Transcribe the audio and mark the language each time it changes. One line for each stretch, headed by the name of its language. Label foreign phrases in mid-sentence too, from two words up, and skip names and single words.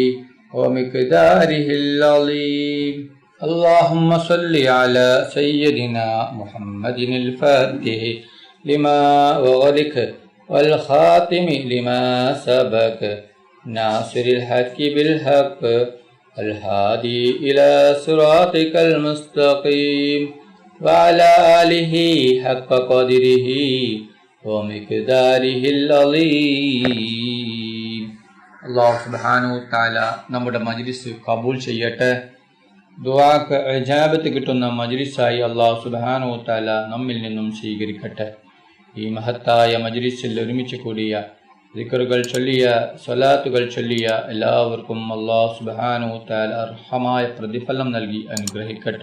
Arabic: ومقداره العظيم اللهم صل على سيدنا محمد الفاتح لما أغلق والخاتم لما سبق ناصر الحق بالحق الهادي إلى صراطك المستقيم وعلى آله حق قدره ومقداره العظيم
Malayalam: അല്ലാഹു
Arabic: سبحانه تعالى
Malayalam: നമ്മുടെ മജ്ലിസ് കബൂൽ ചെയ്യട്ടെ. ദുആക്ക് ഇജാബത്ത് കിട്ടുന്ന മജ്ലിസായി അല്ലാഹു
Arabic: سبحانه تعالى
Malayalam: നമ്മിൽ നിന്നും സ്വീകരിക്കട്ടെ. ഈ മഹത്തായ മജ്ലിസിൽ ഒരുമിച്ച് കൂടിയ ദിക്റുകൾ ചൊല്ലിയ സ്വലാത്തുകൾ ചൊല്ലിയ എല്ലാവർക്കും അല്ലാഹു
Arabic: سبحانه تعالى
Malayalam: അർഹമായ പ്രതിഫലം നൽകി അനുഗ്രഹിക്കട്ടെ.